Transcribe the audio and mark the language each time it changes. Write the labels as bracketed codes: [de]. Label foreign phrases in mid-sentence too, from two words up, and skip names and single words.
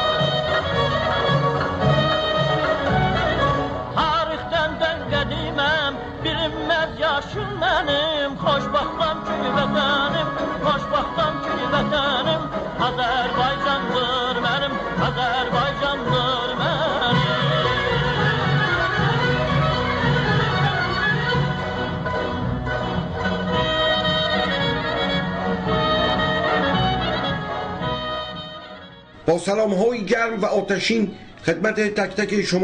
[az] Bilinmez yaşım mənim, xoşbaxtam ki vətənim, xoşbaxtam ki vətənim, Azərbaycandır mənim, Azərbaycandır mənim. [fa] با سلام‌های گرم و آتشین خدمت تک تک شما